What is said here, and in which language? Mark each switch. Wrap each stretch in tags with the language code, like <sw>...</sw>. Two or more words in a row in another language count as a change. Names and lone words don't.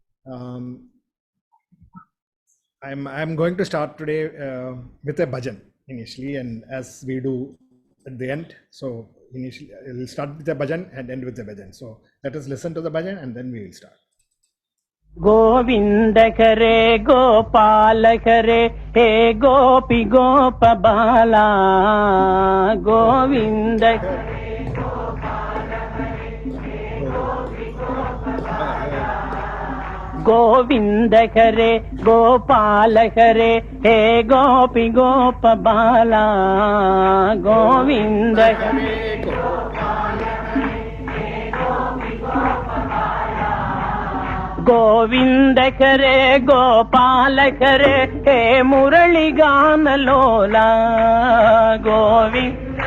<en>Um, I'm going to start today with a bhajan initially, and as we do at the end. So initially, we'll start with a bhajan and end with a bhajan. So let us listen to the bhajan and then we will start.</en> <hi>गोविंद करे गोपाल करे हे गोपी गोप बाला गोविंद गोविंद करे गोपाल करे हे गोपी गोप बाला गोविंद गोविंद करे गोपाल करे हे मुरली गान लोला गोविंद</hi>